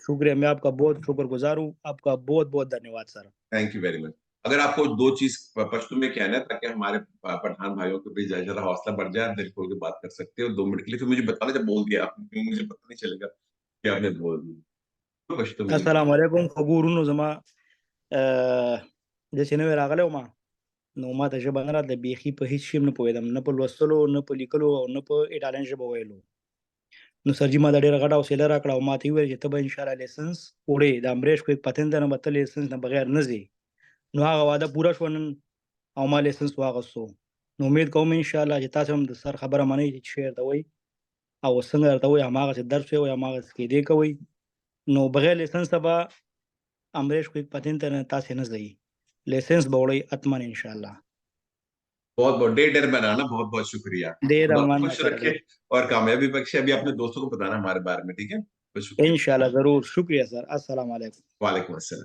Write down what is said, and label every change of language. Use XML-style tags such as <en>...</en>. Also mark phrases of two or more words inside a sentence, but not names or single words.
<ur>شکریہ، میں آپ کا بہت شکرگزار ہوں، آپ کا بہت بہت دھنیواد سر.</ur> <en>Thank you very much.</en> <ur>اگر آپ کو دو چیز پشتو میں کہنا ہے، تاکہ ہمارے پٹھان بھائیوں کے بیچ ذرا حوصلہ بڑھ جائے، آپ دل کھول کے بات کر سکتے ہو 2 منٹ کے لیے، پھر مجھے بتانا جب بول دیا آپ نے، کیونکہ مجھے پتہ نہیں چلے گا کہ آپ نے بول دیا. تو پشتو میں نہیں</ur> <ar>السلام علیکم</ar> <ps>خوږو زما د سینوي راغلی وم. نو ما ته ژبه نه راتله بیخي، په هیڅ شي نه پوهېدم، نه په لوستلو نه په لیکلو او نه په ایټالین ژبه ویلو. نو سر جي ما ته ډېره غټه حوصله راکړه او ما ته وویل چې ته به انشاءالله لایسنس وړې، د امبریش کویک پتنده نه به ته لایسنس نه بغیر نه ځې. نو هغه وعده پوره شوه نن، او ما لایسنس واخیستو. نو امید کوم انشاءالله چې تاسو هم د سر خبره منئ چې شعر ته وایي او څنګه درته وایي هماغسې درس وایي او هماغسې قاعدې کوئ. نو بغیر لایسنس به امبریش کویک پتنده نه تاسې نه ځئ. لایسنس به وړئ حتما انشاءالله.</ps> <ur>بہت بہت</ur> <ps>ډېر مننه,</ps> <ur>بہت بہت شکریہ. देर खुदा अमान خوش رکھے اور کامیابی بخشے۔ ابھی اپنے دوستوں کو بتانا ہمارے بارے میں، ٹھیک ہے? بہت شکریہ. ان شاء اللہ ضرور، شکریہ سر,</ur> <ar>السلام علیکم. وعلیکم السلام.</ar>